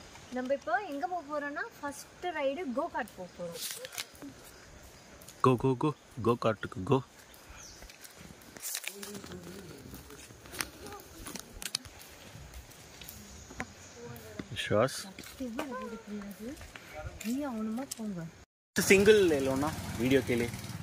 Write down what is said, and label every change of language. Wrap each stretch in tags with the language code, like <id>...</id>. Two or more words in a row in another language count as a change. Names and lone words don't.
<ta>நம்ம இப்போ எங்க போக போறோம்னா</ta> <en>first ride go kart</en> <ta>போக போறோம்.</ta> <en>go go go go</en> <ta>கார்ட்டுக்கு கோ.</ta> <hi>विश्वास सिंगल ले लो ना वीडियो के लिए.</hi>